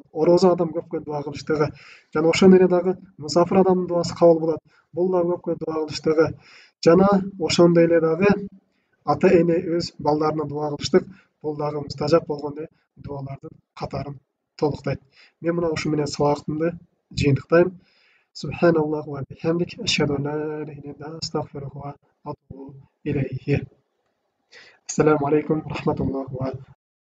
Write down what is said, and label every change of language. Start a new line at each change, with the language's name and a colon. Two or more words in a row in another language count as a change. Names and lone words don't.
Kyrgyz: Орозо адам көпкө дуа кылыштыгы. Жана ошондой эле дагы мусафир адамдын дуасы кабыл болот. Бул дагы көпкө дуа кылыштыгы. Жана ошондой эле дагы ата эне өз балдарына дуа кылыштык. Бул дагы мустажап болгон дуалардын катарын толуктайт. Мен мына ушу менен сабактымды жыйынтыктайм.
Arabic: سبحان الله وبحمدك، أشهد أن لا إله إلا الله، أستغفره وأتوب إليه. السلام عليكم رحمة الله و